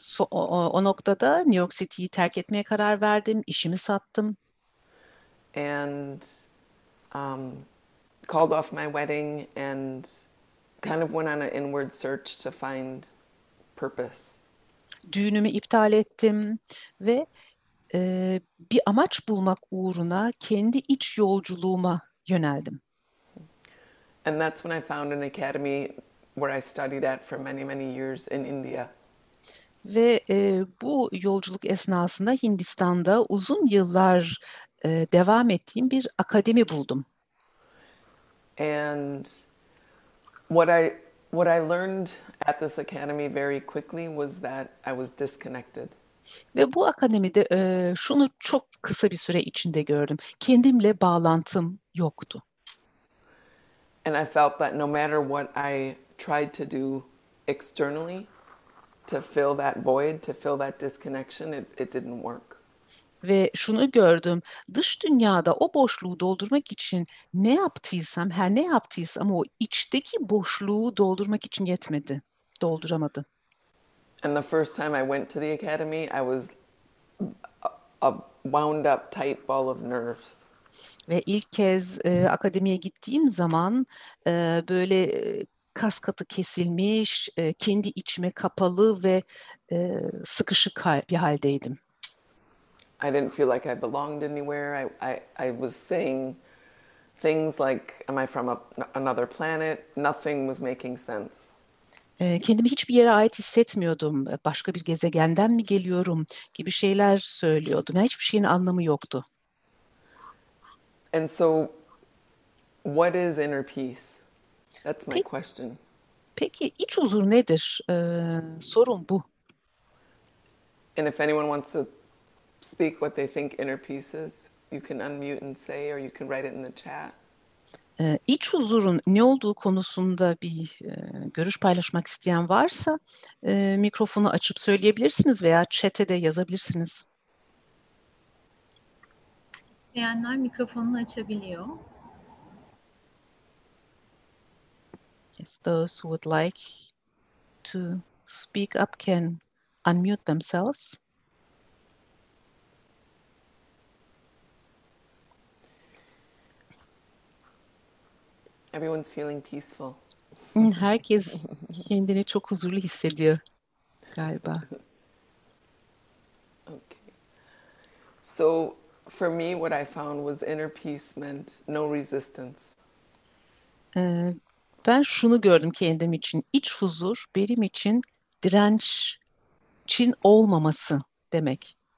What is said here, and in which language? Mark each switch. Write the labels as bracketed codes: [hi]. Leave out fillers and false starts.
[tr] O noktada New York City'yi terk etmeye karar verdim, işimi sattım. [en] And called off my wedding and kind of went on an inward search to find purpose. [tr] Düğünümü iptal ettim ve bir amaç bulmak uğruna kendi iç yolculuğuma yöneldim. [en] And that's when I found an academy where I studied at for many, many years in India. [tr] Ve bu yolculuk esnasında Hindistan'da uzun yıllar devam ettiğim bir akademi buldum. [en] And what I learned at this academy very quickly was that I was disconnected. [tr] Ve bu akademide şunu çok kısa bir süre içinde gördüm. Kendimle bağlantım yoktu. [en] And I felt that no matter what I tried to do externally to fill that void, to fill that disconnection, it didn't work. [tr] Ve şunu gördüm, dış dünyada o boşluğu doldurmak için ne yaptıysam, her ne yaptıysam o içteki boşluğu doldurmak için yetmedi, dolduramadı. [en] And the first time I went to the academy, I was a wound up tight ball of nerves. [tr] Ve ilk kez akademiye gittiğim zaman böyle kas katı kesilmiş, kendi içime kapalı ve sıkışık bir haldeydim. [en] I didn't feel like I belonged anywhere. I was saying things like, am I from another planet? Nothing was making sense. [tr] Kendimi hiçbir yere ait hissetmiyordum. Başka bir gezegenden mi geliyorum gibi şeyler söylüyordum. Yani hiçbir şeyin anlamı yoktu. [en] And so, what is inner peace? That's my [tr] Peki, [en] question. [tr] peki iç huzur nedir? Sorun bu. [en] And if anyone wants to speak what they think inner peace is, you can unmute and say, or you can write it in the chat. [tr] İç huzurun ne olduğu konusunda bir görüş paylaşmak isteyen varsa mikrofonu açıp söyleyebilirsiniz veya chat'e de yazabilirsiniz. İsteyenler mikrofonunu açabiliyor. [en] Yes, those who would like to speak up can unmute themselves. Everyone's feeling peaceful. [tr] Herkes kendini çok huzurlu hissediyor galiba. [en] Okay. So, for me, what I found was inner peace meant no resistance. [tr] Ben şunu gördüm kendim için. İç huzur benim için dirençin olmaması demek.